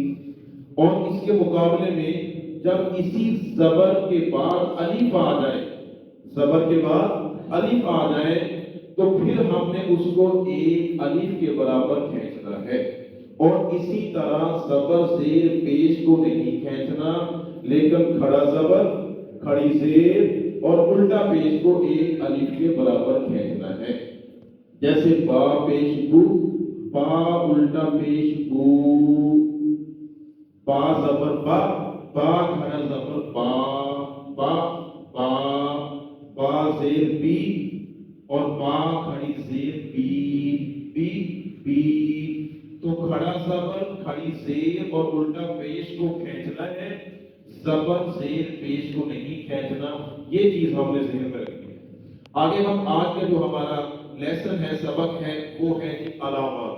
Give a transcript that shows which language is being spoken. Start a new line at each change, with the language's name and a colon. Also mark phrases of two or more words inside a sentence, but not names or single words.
Urdu: اور اس کے مقابلے میں جب اسی زبر کے بعد الف آ جائے، زبر کے بعد الف آ جائے تو پھر ہم نے اس کو ایک الف کے برابر کھینچنا ہے. اور اسی طرح زبر زیر پیش کو نہیں کھینچنا، لیکن کھڑا زبر کھڑی زیر اور الٹا پیش کو ایک الف جیسے با پیش بو، با الٹا پیش بو، با زبر با، با کھڑا زبر با، با با، با زیر بی اور با کھڑی زیر بی، بی بی، تو کھڑا زبر کھڑی زیر اور الٹا پیش کو کھینچنا ہے، زبر زیر پیش کو نہیں کھینچنا، یہ چیز ہم نے ذہن میں رکھنی ہے۔ آگے ہم آج کا جو ہمارا لیسن ہے، سبق ہے، وہ ہے علامات۔